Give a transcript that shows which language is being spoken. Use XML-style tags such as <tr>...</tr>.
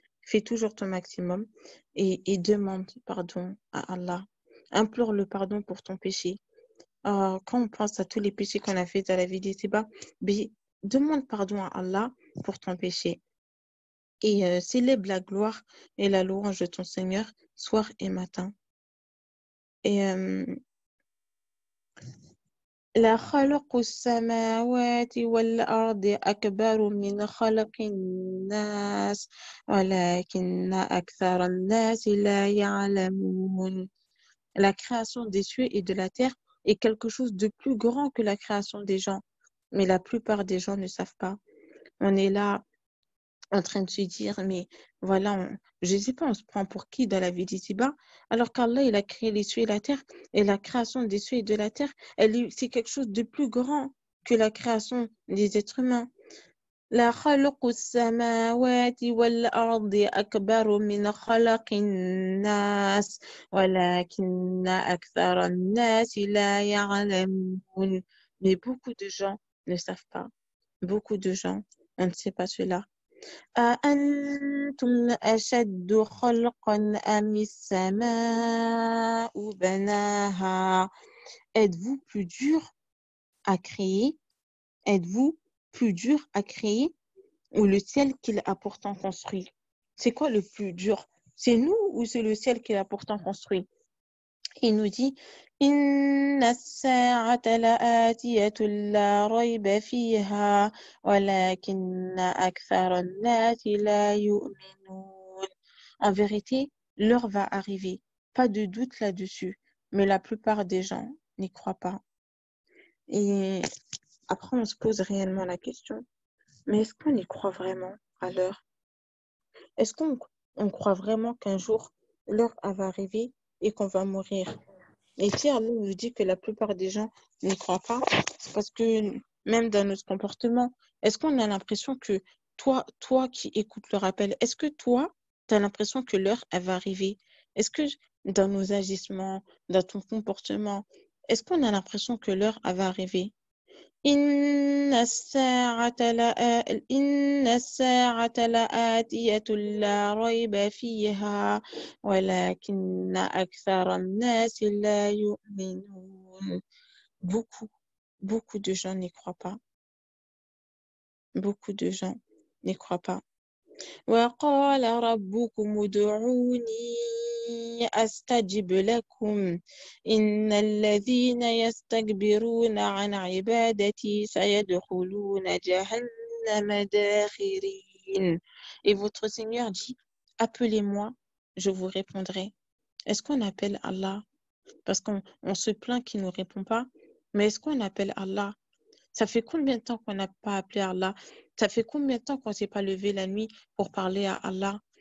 <fr>Fais toujours ton maximum et demande pardon à Allah. Implore le pardon pour ton péché. Quand on pense à tous les péchés qu'on a fait dans la vie d'ici-bas, ben, demande pardon à Allah pour ton péché et célèbre la gloire et la louange de ton Seigneur soir et matin. Et</fr> <ar>لخلق السماوات والأرض أكبر من خلق الناس ولكن أكثر الناس لا يعلمون.</ar> <fr>La création des cieux et de la terre est quelque chose de plus grand que la création des gens. Mais la plupart des gens ne savent pas. On est là en train de se dire, mais voilà, je ne sais pas, on se prend pour qui dans la vie d'ici-bas, alors qu'Allah, il a créé les cieux et la terre, et la création des cieux et de la terre, c'est quelque chose de plus grand que la création des êtres humains. La</fr> <ar>خلق السماوات والأرض أكبر من خلق الناس ولكن أكثر الناس لا يعلمون.</ar> <fr>Mais beaucoup de gens ne savent pas. Beaucoup de gens, on ne sait pas cela.</fr> <ar>أأنتم أشد خلقا أم السماء بناها.</ar> <fr>Êtes-vous plus dur à créer? Êtes-vous plus dur à créer ou le ciel qu'il a pourtant construit? C'est quoi le plus dur? C'est nous ou c'est le ciel qu'il a pourtant construit? Il nous dit</fr> <ar>إن الساعة لآتية لا ريب فيها ولكن أكثر الناس لا يؤمنون.</ar> <fr>En vérité, l'heure va arriver. Pas de doute là-dessus. Mais la plupart des gens n'y croient pas. Et après, on se pose réellement la question, mais est-ce qu'on y croit vraiment à l'heure? Est-ce qu'on croit vraiment qu'un jour, l'heure va arriver et qu'on va mourir? Et si Allah nous dit que la plupart des gens n'y croient pas, c'est parce que même dans notre comportement, est-ce qu'on a l'impression que toi qui écoutes le rappel, est-ce que toi, tu as l'impression que l'heure, elle va arriver? Est-ce que dans nos agissements, dans ton comportement, est-ce qu'on a l'impression que l'heure, elle va arriver?</fr> <ar>إن الساعة لآتية لا ريب فيها ولكن أكثر الناس لا يؤمنون.</ar> <fr>Beaucoup de gens n'y croient pas. Beaucoup de gens n'y croient pas.</fr> <ar>وقال ربكم ادعوني أستجب لكم إن الذين يستكبرون عن عبادتي سيدخلون جهنم داخرين.</ar> <fr>Et votre Seigneur dit, appelez-moi, je vous répondrai. Est-ce qu'on appelle Allah? Parce qu'on se plaint qu'il ne nous répond pas, mais est-ce qu'on appelle Allah? Ça fait combien de temps qu'on n'a pas appelé Allah? Ça fait combien de temps qu'on ne s'est pas levé la nuit pour parler à Allah?</fr>